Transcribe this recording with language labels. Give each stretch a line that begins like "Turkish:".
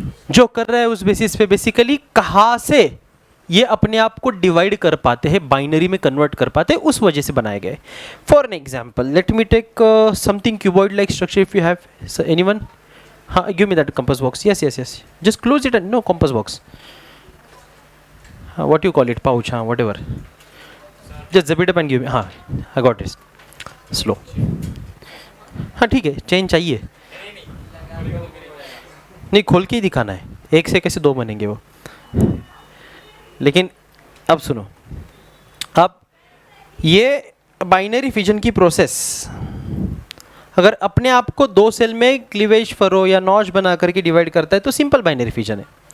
Hindi: जो कर रहा है उस बेसिस पे, बेसिकली कहाँ से ये अपने आप को डिवाइड कर पाते हैं, बाइनरी में कन्वर्ट कर पाते हैं, उस वजह से बनाए गए।
English: For an example let me take something cuboid like structure if you have anyone. हाँ, give me that compass box. Yes yes yes, just close it and no compass box, what you call it, pouch,
Hindi: हाँ whatever,
English: just zip it up and give me। हाँ, I got it, slow।
Hindi: हाँ ठीक है, chain चाहिए नहीं, खोल के ही दिखाना है, एक से कैसे दो बनेंगे वो। लेकिन अब सुनो, अब ये बाइनरी फिजन की प्रोसेस अगर अपने आप को दो सेल में क्लीवेज फरो या नॉच बना करके डिवाइड करता है तो सिंपल बाइनरी फिजन है।